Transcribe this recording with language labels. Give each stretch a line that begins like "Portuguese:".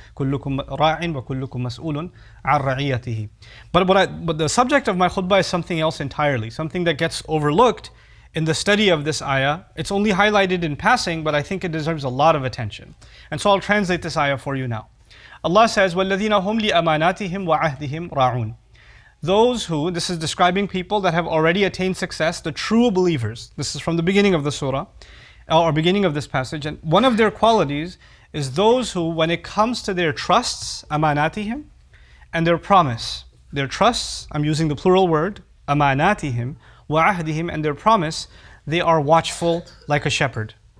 Arabic: كُلُّكُمْ رَاعٍ وَكُلُّكُمْ مَسْؤُولٌ عَنْ رَعِيَّتِهِ.
English: But the subject of my khutbah is something else entirely, something that gets overlooked in the study of this ayah. It's only highlighted in passing, but I think it deserves a lot of attention. And so I'll translate this ayah for you now. Allah says,
Arabic: وَالَّذِينَ هُمْ لِأَمَانَاتِهِمْ وَعَهْدِهِمْ رَاعُونَ.
English: Those who, this is describing people that have already attained success, the true believers. This is from the beginning of the surah, or beginning of this passage. And one of their qualities is those who, when it comes to their trusts, amanatihim, and their promise, their trusts, I'm using the plural word, amanatihim, wa'ahdihim, and their promise, they are watchful like a shepherd.